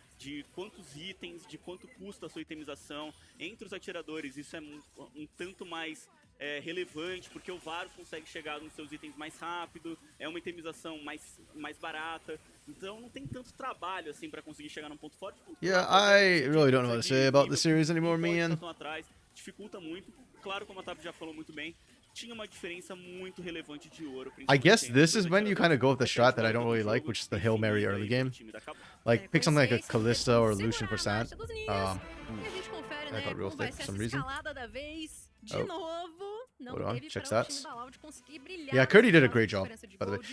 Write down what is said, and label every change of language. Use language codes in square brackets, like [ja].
[pt] De quantos itens, de quanto custa a sua itemização entre os atiradores. Isso é um tanto mais relevante, porque o Varus consegue chegar nos seus itens mais rápido, é uma itemização mais barata. Então não tem tanto trabalho assim para conseguir chegar num ponto forte. [en] Yeah, I really don't know what to say about the series anymore, man. [pt] Dificulta muito. Claro, como a Tap já falou muito bem, tinha uma diferença muito relevante de ouro. [en] I guess this is when you kind of go with the strat that I don't really like, which is the Hail Mary early game. Like, pick something like a Kalista or a Lucian for Sant. That got real thick for some reason. Hold on, check stats. Yeah, Curdy did a great job, by the way.